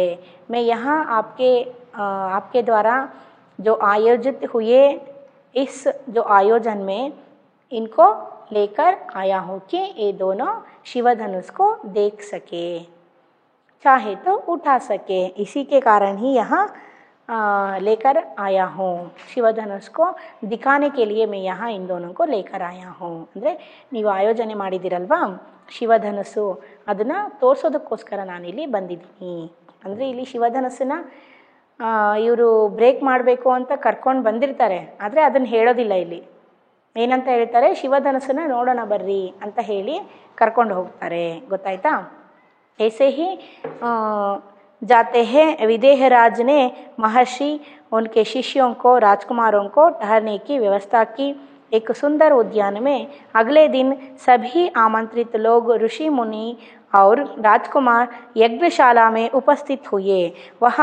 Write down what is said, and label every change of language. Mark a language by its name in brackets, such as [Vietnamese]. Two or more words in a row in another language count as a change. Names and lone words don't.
[Hindi] मैं यहाँ आपके द्वारा जो आयोजित हुए इस जो आयोजन में इनको लेकर आया हूँ कि ये दोनों शिवधनुष को देख सके चाहे तो उठा सके इसी के कारण ही यहाँ लेकर आया हूँ शिवधनुष को दिखाने के लिए मैं यहाँ इन दोनों को लेकर आया हूँ। [Kannada] ಅಂದರೆ ನೀವು ಆಯೋಜನೆ ಮಾಡಿದಿರಲ್ವಾ ಶಿವಧನುಸ್ಸು ಅದನ್ನು ತೋರಿಸೋದಕ್ಕೋಸ್ಕರ ನಾನಿಲ್ಲಿ ಬಂದಿದ್ದೀನಿ। ಅಂದರೆ ಇಲ್ಲಿ ಶಿವಧನುಸ್ಸನ್ನ ಇವರು ಬ್ರೇಕ್ ಮಾಡಬೇಕು ಅಂತ ಕರ್ಕೊಂಡು ಬಂದಿರ್ತಾರೆ ಆದರೆ ಅದನ್ನು ಹೇಳೋದಿಲ್ಲ ಇಲ್ಲಿ ಏನಂತ ಹೇಳ್ತಾರೆ ಶಿವಧನುಸ್ಸನ್ನ ನೋಡೋಣ ಬರ್ರಿ ಅಂತ ಹೇಳಿ ಕರ್ಕೊಂಡು ಹೋಗ್ತಾರೆ ಗೊತ್ತಾಯ್ತಾ। [Hindi] ऐसे ही जाते हैं विदेहराज ने महर्षि उनके शिष्यों को राजकुमारों को ठहरने की व्यवस्था की एक सुंदर उद्यान में। अगले दिन सभी आमंत्रित लोग ऋषि मुनि और राजकुमार यज्ञशाला में उपस्थित हुए।